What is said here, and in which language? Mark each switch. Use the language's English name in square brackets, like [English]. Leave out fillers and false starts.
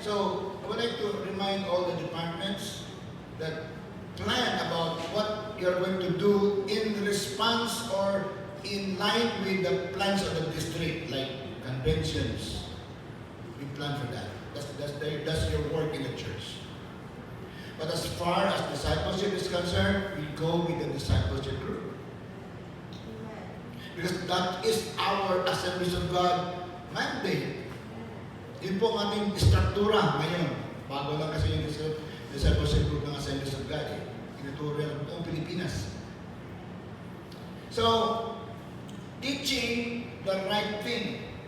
[English] So, I would like to remind all the departments that plan about what you're going to do in response or in line with the plans of the district, like conventions. We plan for that. That's your work in the church. But as far as discipleship is concerned, we go with the discipleship group. Amen. Because that is our Assemblies of God mandate. [Filipino] Yun po ang ating struktura ngayon. Bago lang kasi yung discipleship group ng Assemblies of God. Tinuturo yan ang buong Pilipinas. [English] So, teaching the right thing.